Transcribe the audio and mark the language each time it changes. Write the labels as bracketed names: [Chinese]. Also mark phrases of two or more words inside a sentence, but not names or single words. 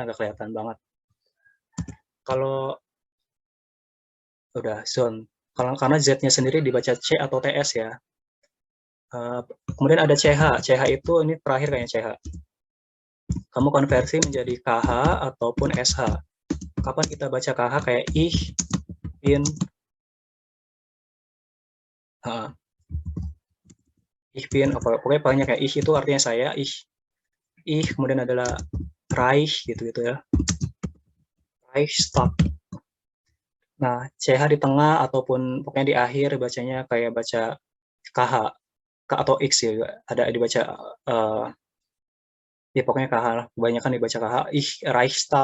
[Indonesian] Tapi dia nggak kelihatan banget. Kalau Udah, zone. Karena Z-nya sendiri dibaca C atau TS ya. Kemudian ada CH. CH itu ini terakhir kayaknya CH. Kamu konversi menjadi KH ataupun SH. Kapan kita baca KH kayak [German] ich, bin, ich bin, [Indonesian] pokoknya banyak kayak ich itu artinya saya, ich, kemudian adalah Reich gitu ya. Reichstag. Nah, CH di tengah ataupun pokoknya di akhir bacanya kayak baca KH, K atau X ya, ada dibaca ya pokoknya KH lah, kebanyakan dibaca KH, Reichstag.